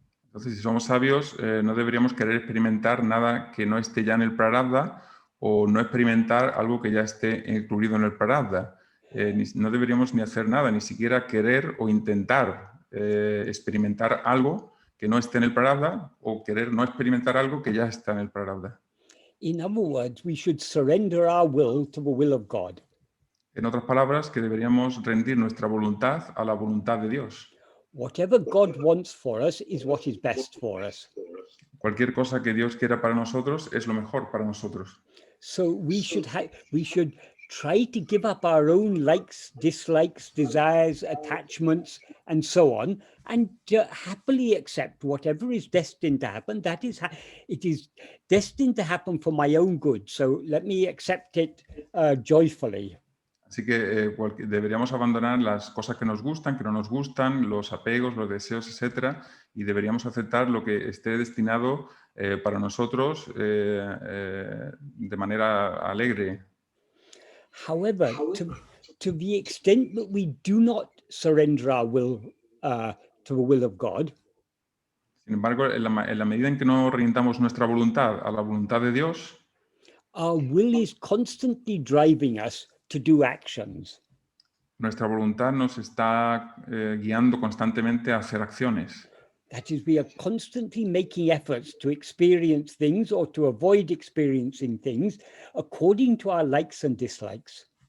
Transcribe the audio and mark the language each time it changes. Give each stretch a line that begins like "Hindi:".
Spanish: Entonces, si somos sabios, no deberíamos querer experimentar nada que no esté ya en el prarabdha o no experimentar algo que ya esté incluido en el prarabdha. No deberíamos ni hacer nada, ni siquiera querer o intentar experimentar algo que no esté en el prarabdha o querer no experimentar algo que ya está en el prarabdha.
English: In other words, we should surrender our will to the will of God.
Spanish: En otras palabras, que deberíamos rendir nuestra voluntad a la voluntad de Dios.
English: Whatever God wants for us is what is best for us.
Spanish: Cualquier cosa que Dios quiera para nosotros es lo mejor para nosotros.
English: So we should try to give up our own likes, dislikes, desires, attachments, and so on, and to happily accept whatever is destined to happen. That is, it is destined to happen for my own good. So let me accept it joyfully.
Spanish: Así que deberíamos abandonar las cosas que nos gustan, que no nos gustan, los apegos, los deseos, etcétera, y deberíamos aceptar lo que esté destinado para nosotros de manera alegre.
English: However, to the extent that we do not surrender our will to the will of God,
Spanish: sin embargo, en la medida en que no rindamos nuestra voluntad a la voluntad de Dios,
English: our will is constantly driving us to do actions.
Spanish: Nuestra voluntad nos está guiando constantemente a hacer acciones.
English: That is, we are constantly making efforts to experience things or to avoid experiencing things according to our likes and dislikes.